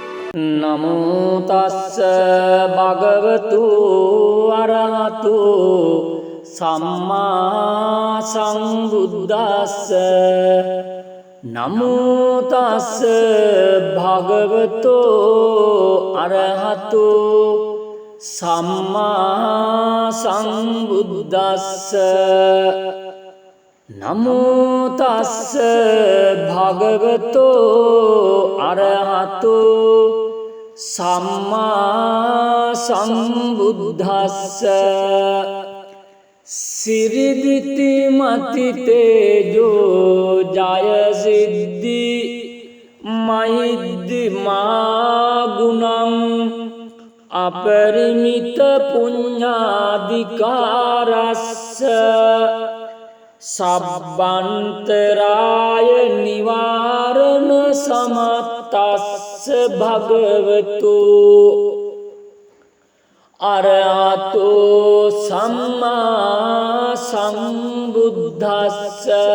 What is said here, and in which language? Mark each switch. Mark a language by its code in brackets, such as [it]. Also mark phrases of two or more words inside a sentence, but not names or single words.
[pi] නමෝ තස්ස භගවතු අරහතු සම්මා සම්බුද්දස්ස නමෝ තස්ස භගවතු අරහතු සම්මා සම්බුද්දස්ස නමෝ තස්ස භගවතු අරහතු සම්මා සම්බුද්දස්ස සිරිදිති මති තේජෝ ජය සිද්ධි මහිද්දි මා ගුණං අපරිමිත පුඤ්ඤාධිකාරස්ස සබ්බන්තරාය නිවාරණ සමත්තස්ස භගවතු අරහතෝ සම්මා සම්බුද්දස්ස